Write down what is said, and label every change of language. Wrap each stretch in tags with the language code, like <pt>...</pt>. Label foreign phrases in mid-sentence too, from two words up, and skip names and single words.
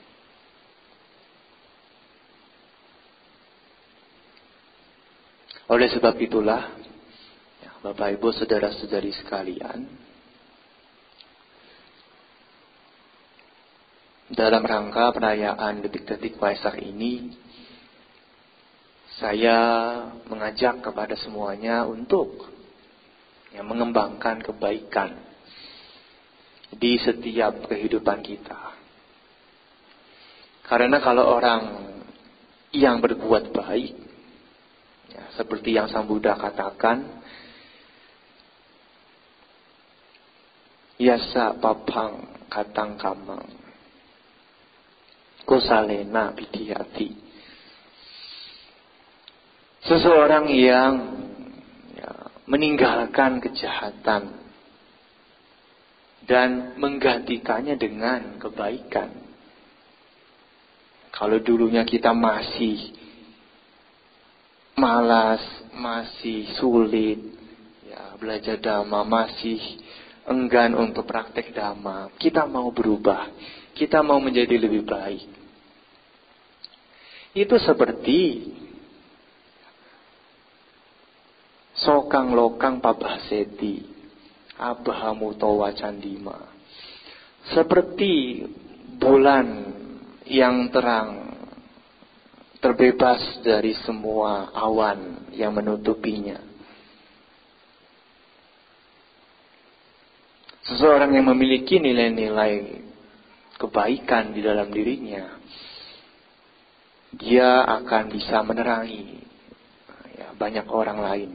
<id>Oleh sebab itulah, ya, Bapak Ibu saudara-saudari sekalian, dalam rangka perayaan detik-detik Waisak ini, saya mengajak kepada semuanya untuk ya, mengembangkan kebaikan di setiap kehidupan kita. Karena kalau orang yang berbuat baik, ya, seperti yang Sang Buddha katakan,</id> <pi>yasa papang katang kamang, kusalena pidiyati.</pi> <id>Seseorang yang ya, meninggalkan kejahatan dan menggantikannya dengan kebaikan. Kalau dulunya kita masih malas, masih sulit ya, belajar dhamma, masih enggan untuk praktek dhamma, kita mau berubah, kita mau menjadi lebih baik. Itu seperti</id> <pi>sokang lokang pabhaseti abahamuto wacandima.</pi> <id>Seperti bulan yang terang, terbebas dari semua awan yang menutupinya. Seseorang yang memiliki nilai-nilai kebaikan di dalam dirinya, dia akan bisa menerangi ya, banyak orang lain.</id>